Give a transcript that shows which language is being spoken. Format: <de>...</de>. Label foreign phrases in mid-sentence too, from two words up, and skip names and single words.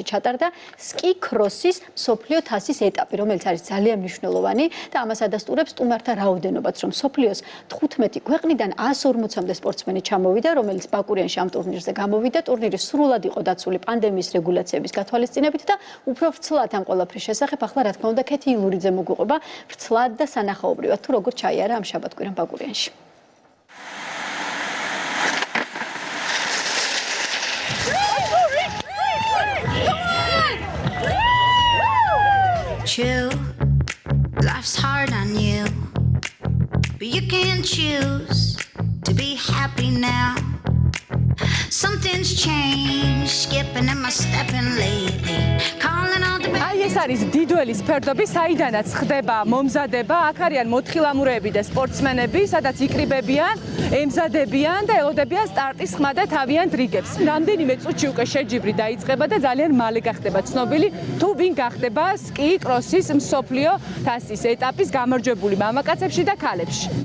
<ka>ჩატარდა სკი ქროსის მსოფლიო თასის ეტაპი რომელიც არის ძალიან მნიშვნელოვანი და ამას ადასტურებს სტუმართა რაოდენობაც რომ მსოფლიოს 15 ქვეყნიდან 140-მდე სპორტსმენი ჩამოვიდა რომელიც ბაკურიანში ამ ტურნირზე გამოვიდა ტურნირი სრულად იყო დაცული პანდემიის რეგულაციების გათვალისწინებით და უფრო ვრცლად ამ ყველაფრის შესახებ ახლა რა თქმა უნდა ქეთი ილურიძე მოგვიყვება ვრცლად და სანახაობრივად თუ როგორ ჩაიარა ამ შაბათ-კვირა ბაკურიანში.</ka> <en>Chill, life's hard on you, but you can choose to be happy now. Something's changed, skipping and my stepping lately, calling all the</en> <ka>აი ეს არის დიდველის ფერდობი, საიდანაც ხდება მომზადება, აქ არიან მოთხილამურეები და სპორტსმენები, სადაც იკრიბებიან, ემზადებიან და ელოდებიან სტარტის ხმა და თავიანთ რიგებს. რამდენიმე წუთში უკვე შეჯიბრი დაიწყება და ძალიან მალე გახდება ცნობილი, თუ ვინ გახდება სკი კროსის მსოფლიო თასის ეტაპის გამარჯვებული მამაკაცებში და ქალებში.</ka>